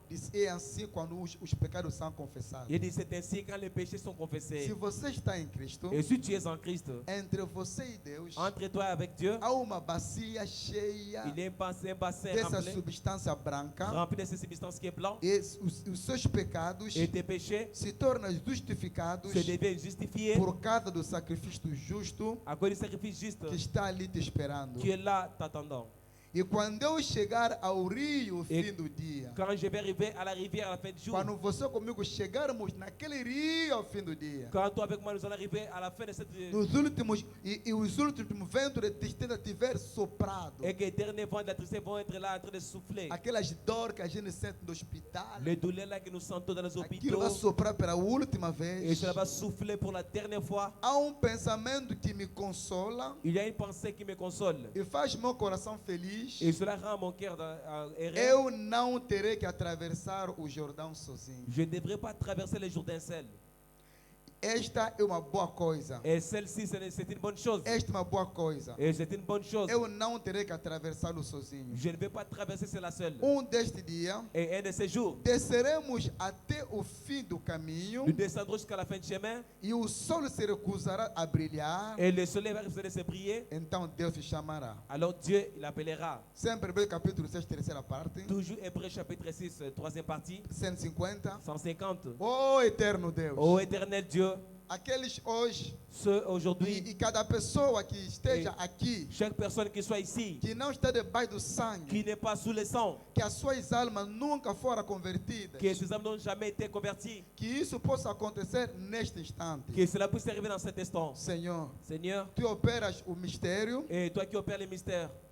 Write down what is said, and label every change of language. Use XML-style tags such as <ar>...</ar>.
<pt>Diz, é assim quando os pecados são confessados.</pt> <fr>Il dit c'est ainsi quand les péchés sont</fr> <pt>Se</pt> <fr>confessés.</fr> <pt>você está em Cristo,</pt> <fr>Et si tu es en Christ,</fr> <pt>entre você e Deus,</pt> <fr>entre toi avec Dieu,</fr> <pt>há uma bacia cheia</pt> <fr>il y a un bassin</fr> <pt>dessa</pt> <fr>rempli,</fr> <pt>substância branca</pt> <fr>rempli de cette substance qui est blanc.</fr> <pt>e os seus pecados</pt> <fr>Et tes péchés</fr> <pt>se tornam justificados</pt> <fr>se deviennent justifiés</fr> <pt>por causa do sacrifício justo</pt> <fr>à cause du sacrifice juste</fr> <pt>que está ali te esperando.</pt> <fr>qui est là t'attendant.</fr> <pt>E quando eu chegar ao rio, E fim do dia,</pt> <fr>Quand je vais arriver à la rivière à la fin du jour,</fr> <pt>quando você comigo chegarmos naquele rio ao fim do dia,</pt> <fr>quand toi avec moi nous allons arriver à la fin de cette</fr> <pt>nos últimos e os últimos ventos de tristeza tiver soprado,</pt> <fr>et que les derniers vents de la tristesse vont être là en train de souffler.</fr> <pt>aquelas dores que a gente sente no hospital,</pt> <fr>Les douleurs là que nous sentons dans les</fr> <pt>aquilo</pt> <fr>hôpitaux,</fr> <pt>vai soprar pela última</pt> <fr>et</fr> <pt>vez.</pt> <fr>cela va souffler pour la dernière fois.</fr> <pt>Há pensamento que me consola</pt> <fr>Il y a une pensée qui me console</fr> <pt>e faz meu coração feliz. diz:</pt> <fr>Et cela rend mon cœur errant.</fr> <pt>eu não terei que atravessar o Jordão sozinho.</pt> <fr>Je ne devrais pas traverser les Jourdains seul.</fr> <pt>Esta é uma boa coisa.</pt> <fr>Et celle-ci, c'est une bonne chose.</fr> <pt>Esta é uma boa coisa.</pt> <fr>Et c'est une bonne chose.</fr> <pt>Eu não terei que atravessá-lo sozinho.</pt> <fr>Je ne vais pas traverser cela seul.</fr> <pt>Deste dia,</pt> <fr>Et un de ces jours,</fr> <pt>desceremos até o fim do caminho</pt> <fr>nous descendrons jusqu'à la fin du chemin.</fr> <pt>e o sol se recusará a brilhar.</pt> <fr>Et le soleil va refuser de se briller.</fr> <pt>Então Deus te chamará.</pt> <fr>Alors Dieu, il appellera.</fr> <pt>Sempre Hebreus capítulo 6, terceira parte.</pt> <fr>Toujours Hébreux chapitre 6, troisième partie.</fr> <pt>150.</pt> <fr>150.</fr> <pt>Oh eterno Deus.</pt> <fr>Ô éternel Dieu,</fr> <pt>Aqueles hoje</pt> <fr>ceux aujourd'hui,</fr> <pt>e cada pessoa que esteja aqui,</pt> <fr>chaque personne qui soit ici,</fr> <pt>que não está debaixo do sangue,</pt> <fr>qui n'est pas sous le sang,</fr> <pt>que as suas almas nunca foram convertidas,</pt> <fr>que ces âmes n'ont jamais été converties,</fr> <pt>que isso possa acontecer neste instante.</pt> <fr>que cela puisse arriver dans cet instant.</fr> <pt>Senhor,</pt> <fr>Seigneur,</fr> <pt>tu operas o mistério,</pt> <fr>et toi qui opères les mystères,</fr>